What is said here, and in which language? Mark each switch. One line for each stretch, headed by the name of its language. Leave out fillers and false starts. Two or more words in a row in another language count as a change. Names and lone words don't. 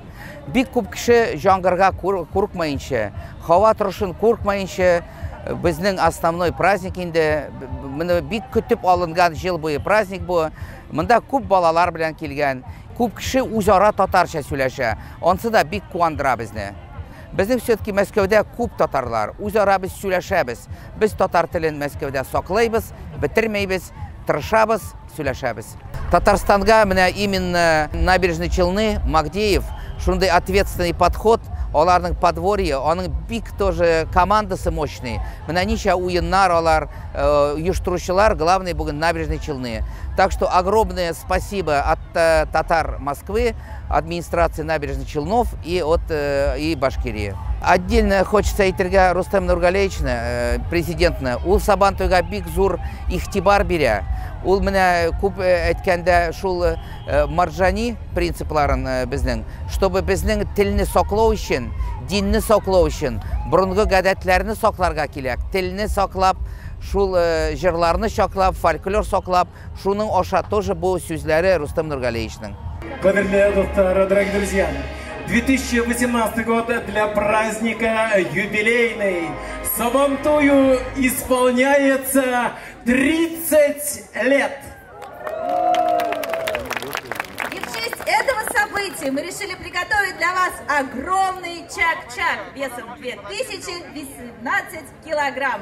Tatar: Бик күп кеше җангырга курыкмаенча, һава торышын курыкмаенча, безнең
Russian: основной праздник
Tatar: инде, менә бик көтеп алынган ел буе праздник бу. Монда күп балалар белән килгән, күп кеше үзара татарча сөйләшә. Онсы да бик куандыра безне. Безнең все-таки Мәскәүдә күп татарлар, үзара без сөйләшәбез. Без татар телен Мәскәүдә саклайбыз, бетермәйбез, тырышабыз, сөйләшәбез. Татарстанга менә именно Набережные Челны, Магдеев, шундый
Russian: ответственный подход,
Tatar: аларның подворье, аның бик тоже командасы мощный. Менә ничә уеннар алар, оештыручылар, главный бүген Набережные Челны.
Russian: Так что огромное спасибо от татар Москвы, администрации Набережных Челнов и Башкирии. Отдельно хочется
Tatar: әйтергә Рустем Нургалевичны, президентны, ул Сабантуйга бик зур игътибар бирә. Ул менә күп әйткәндә шул маржани принципларын безнең, чтобы безнең телне саклау өчен, динне саклау өчен, борынгы гадәтләрне сакларга кирәк. Телне саклап, шул җырларны саклап, фольклор саклап, шуның аша тоже бу сүзләре Рустем Нургалевичның. Кадерлі достар,
Russian: дорогие друзья, 2018 год для праздника юбилейный. Сабантую исполняется 30 лет. И в честь этого события мы решили приготовить для вас огромный чак-чак весом 2018 килограмм.